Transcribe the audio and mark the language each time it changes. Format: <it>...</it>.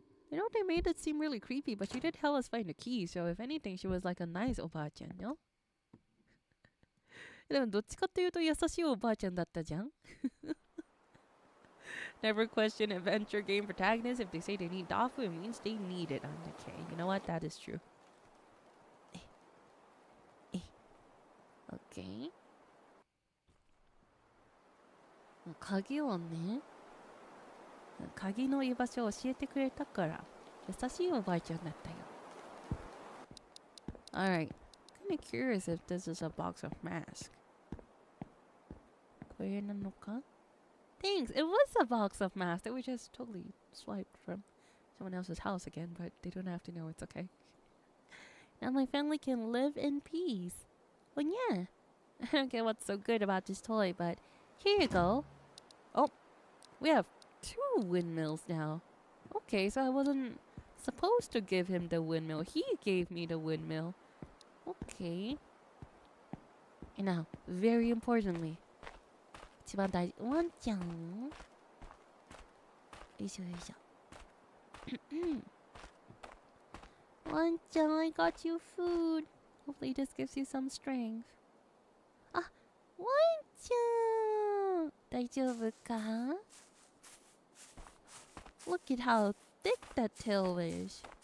<en>You know, they made it seem really creepy, but she did help us find the key, so if anything, she was like a nice おばあちゃん, no?</en> <ja>でもどっちかっていうと優しいおばあちゃんだったじゃん?</ja> <en>Never question adventure game protagonists. If they say they need dog food, it means they need it. Okay, you know what? That is true. Okay.</en> <ja>鍵をね、鍵の居場所を教えてくれたから優しいおばあちゃんだったよ。</ja> <en>Alright. Kind of curious if this is a box of masks.</en> <ja>これなのか?</ja> <en>Thanks! It was a box of masks that we just totally swiped from someone else's house again, but they don't have to know, it's okay. Now my family can live in peace. Well, yeah. I don't get what's so good about this toy, but here you go. Oh, we have 2 windmills now. Okay, so I wasn't supposed to give him the windmill. He gave me the windmill. Okay. And now, very importantly,</en> <ja>一番大事、ワンちゃん。よいしょよいしょ。</ja> <en>ワンちゃん、I got you food. Hopefully this gives you some strength.</en> <ja>あ、ワンちゃん。大丈夫か?</ja> <en>Look at how thick that tail is.</en>